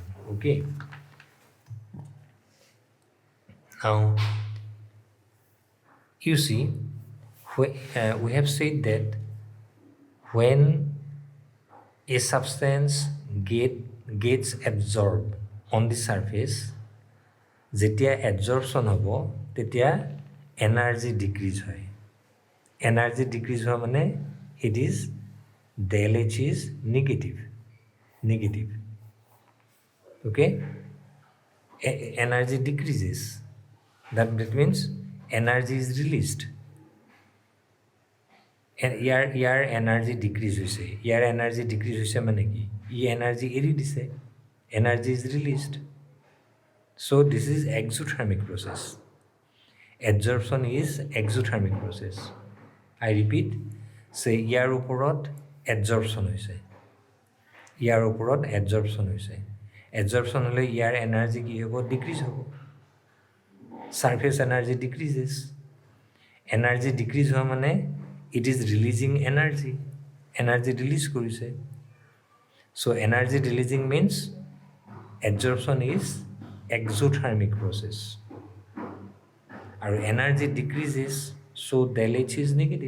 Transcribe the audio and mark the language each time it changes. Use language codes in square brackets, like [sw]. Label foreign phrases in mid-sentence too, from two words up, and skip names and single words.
[en] Okay. Now, you see, we have said that when a substance gets absorbed on the surface, [as] যেতিয়া adsorption হ'ব তেতিয়া [en] energy decrease [as] হয়. [en] Energy decrease [as] হোৱা মানে [en] it is del H is negative. Okay, energy decreases. That means energy is released. [as] ইয়াৰ [en] energy decrease [as] হৈছে, ইয়াৰ [en] energy decrease [as] হৈছে মানে কি, ই এনাৰ্জি এৰি দিছে, [en] energy is released. So this is exothermic process. Adsorption is exothermic process. I repeat, [as] চ' ইয়াৰ ওপৰত এডজৰ্পশ্যন হৈছে, ইয়াৰ ওপৰত এডজৰ্পশ্যন হৈছে. এডজৰ্পশ্যন হ'লে ইয়াৰ এনাৰ্জি কি হ'ব, ডিক্ৰিজ হ'ব. [en] Surface energy decreases. Energy decrease [as] হোৱা মানে [en] it is releasing energy. Energy release korise. So energy releasing means adsorption is exothermic process. Our energy decreases, so del H is negative.